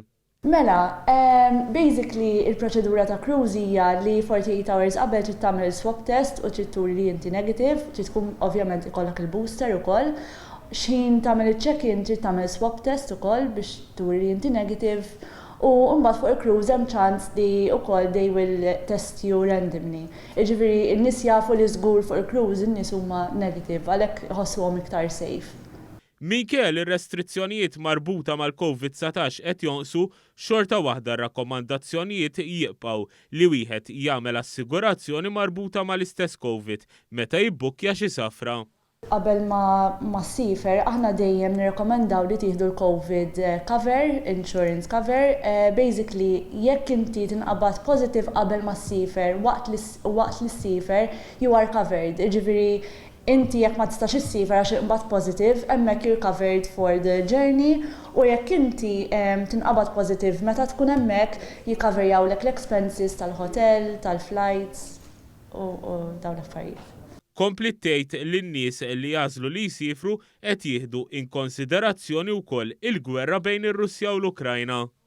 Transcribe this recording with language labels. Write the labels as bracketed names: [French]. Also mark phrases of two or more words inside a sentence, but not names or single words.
[Maltese] Mela, basically il-proċedura ta' cruise hija li 48 hours qabel trid tagħmel [English] swab test [Maltese] u trid turi li inti negative, trid tkun ovvjament ikollok il-booster ukoll. X'ħin tagħmel iċ-check-in trid tagħmel [English] swab test [Maltese] ukoll biex turi li inti negative. U mbagħad fuq il-cruise hemm ċans li wkoll [English] they will test you randomly. [Maltese] Jiġifieri n-nies jafu li żgur fuq il-cruise in-nies huma negative għalhekk iħossuhom iktar safe. Minkejja ir-restrizzjonijiet marbuta mal-COVID-19 qed jonqsu, xorta waħda r-rakkomandazzjonijiet jibqgħu li wieħed jagħmel assigurazzjoni marbuta mal-istess COVID meta jibbukkja xi safra. Qabel ma ssifer, aħna dejjem nirrekomendaw li tieħdu l- [English] COVID cover, insurance cover. [Maltese] Basically, jekk inti tinqabad positive qabel ma ssifer, waqt li ssifer, [English] you are covered. [Maltese] Jiġifieri inti jekk ma tistax issifer għax inqabad positive, hemmhekk [English] you're covered for the journey [Maltese] u jekk inti tinqabad positive meta tkun hemmhekk jikkaverjawlek l-expenses tal-hotel, tal-flights u dawn l-affarijiet. Kompli tgħid lin-nies li jażlu li jsifru qed jieħdu in konsiderazzjoni wkoll il-gwerra bejn ir-Russja u l-Ukrajna.